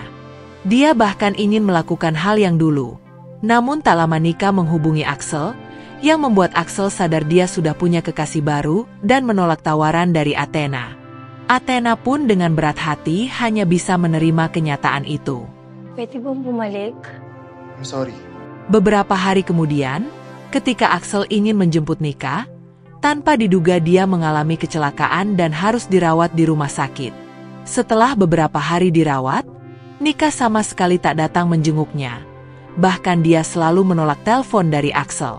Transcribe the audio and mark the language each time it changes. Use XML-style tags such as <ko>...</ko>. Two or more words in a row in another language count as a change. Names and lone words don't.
<id>Dia bahkan ingin melakukan hal yang dulu. Namun tak lama Nika menghubungi Axel, yang membuat Axel sadar dia sudah punya kekasih baru dan menolak tawaran dari Athena. Athena pun dengan berat hati hanya bisa menerima kenyataan itu.</id> <tl>Pwede bang bumalik?</tl> <en>I'm sorry.</en> <id>Beberapa hari kemudian, ketika Axel ingin menjemput Nika, tanpa diduga dia mengalami kecelakaan dan harus dirawat di rumah sakit. Setelah beberapa hari dirawat, Nika sama sekali tak datang menjenguknya. Bahkan dia selalu menolak telepon dari Axel.</id>